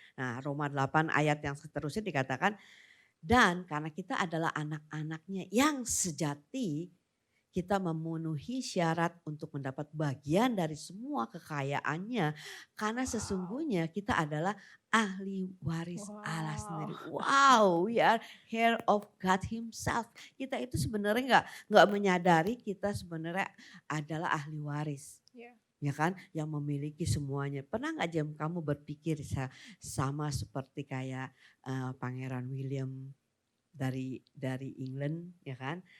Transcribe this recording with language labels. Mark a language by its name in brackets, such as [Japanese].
[Indonesian] Nah, Roma 8 ayat yang seterusnya dikatakan, dan karena kita adalah anak-anaknya yang sejati, kita memenuhi syarat untuk mendapat bagian dari semua kekayaannya. Karena sesungguhnya kita adalah ahli waris Allah sendiri. [English] Wow, we are heir of God himself. [Indonesian] Kita itu sebenarnya nggak menyadari kita sebenarnya adalah ahli waris. [English] Yeah. [Indonesian] Ya kan, yang memiliki semuanya. Pernah nggak Jam kamu berpikir sama seperti kayak Pangeran William dari England, ya kan?